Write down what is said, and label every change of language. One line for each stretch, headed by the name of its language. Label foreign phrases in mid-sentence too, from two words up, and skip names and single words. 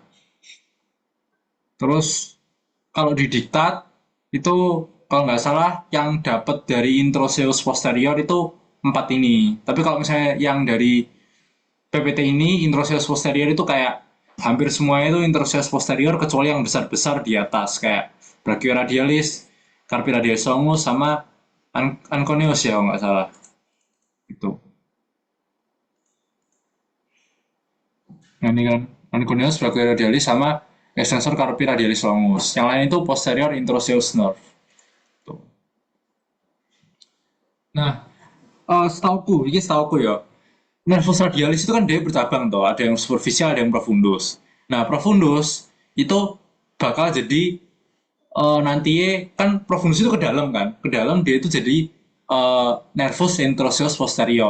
Indonesian: Terus kalau di diktat itu kalau nggak salah yang dapat dari
Latin: introseus posterior
Indonesian: itu empat ini. Tapi kalau misalnya yang dari PPT ini
Latin: introseus posterior
Indonesian: itu kayak hampir semuanya itu
Latin: introseus posterior
Indonesian: kecuali yang besar-besar di atas kayak brachioradialis,
Latin: carpiradialis longus
Indonesian: sama anconeus ya kalau nggak salah. Itu. Nah, ini kan anconeus, brachioradialis sama
Latin: extensor carpiradialis longus.
Indonesian: Yang lain itu
English: posterior introseus nerve.
Indonesian: Tuh. Nah, setauku ya,
Latin: nervus radialis
Indonesian: itu kan dia bercabang toh, ada yang superficial, ada yang profundus. Nah, profundus itu bakal jadi nanti kan profundus itu ke dalam kan, ke dalam dia itu jadi
Latin: nervus introseus posterior.